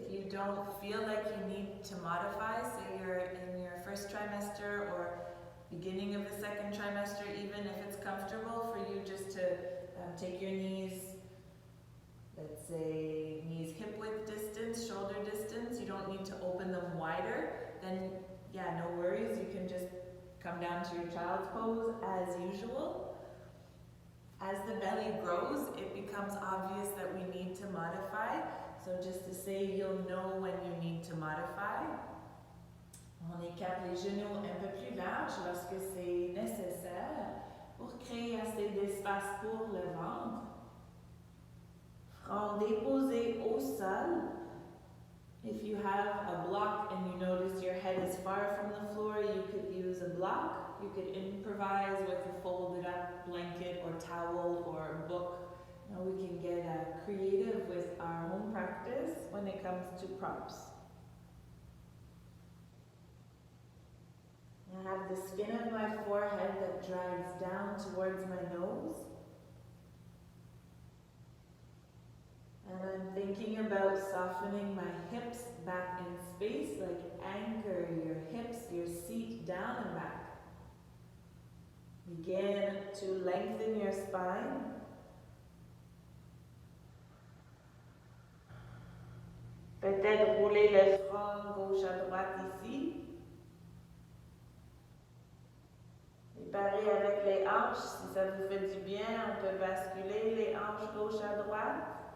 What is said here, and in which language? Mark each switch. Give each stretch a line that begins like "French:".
English: don't feel like you need to modify, say you're in your first trimester or beginning of the second trimester, even if it's comfortable for you just to take your knees, let's say knees hip width distance, shoulder distance, you don't need to open them wider, then yeah, no worries, you can just come down to your child's pose as usual. As the belly grows, it becomes obvious that we need to modify. So just to say, you'll know when you need to modify.
French: On écarte les genoux un peu plus larges lorsque c'est nécessaire pour créer assez d'espace pour le ventre. Front déposé au sol.
English: If you have a block and you notice your head is far from the floor, you could use a block. You could improvise with a folded up blanket or towel or book. You know, we can get creative with our home practice when it comes to props. I have the skin of my forehead that drags down towards my nose. And I'm thinking about softening my hips back in space, like anchor your hips, your seat down and back. Begin to lengthen your spine.
French: Peut-être rouler le front gauche à droite ici. Et pareil avec les hanches, si ça vous fait du bien, on peut basculer les hanches gauche à droite.